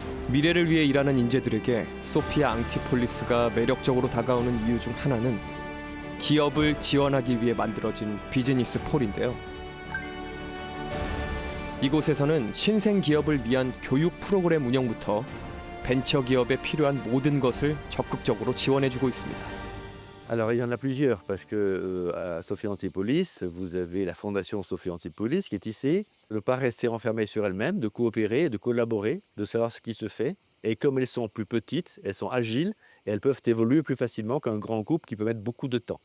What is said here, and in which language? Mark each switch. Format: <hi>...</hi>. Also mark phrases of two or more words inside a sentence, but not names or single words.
<ko>미래를 위해 일하는 인재들에게 소피아 앙티폴리스가 매력적으로 다가오는 이유 중 하나는 기업을 지원하기 위해 만들어진 비즈니스 폴인데요. 이곳에서는 신생 기업을 위한 교육 프로그램 운영부터 벤처 기업에 필요한 모든 것을 적극적으로 지원해주고 있습니다.</ko> <fr>Alors, il y en a plusieurs, parce que à Sophia Antipolis, vous avez la fondation Sophia Antipolis qui est ici, de ne pas rester enfermée sur elle-même, de coopérer, de collaborer, de savoir ce qui se fait. Et comme elles sont plus petites, elles sont agiles et elles peuvent évoluer plus facilement qu'un grand groupe qui peut mettre beaucoup de temps.</fr>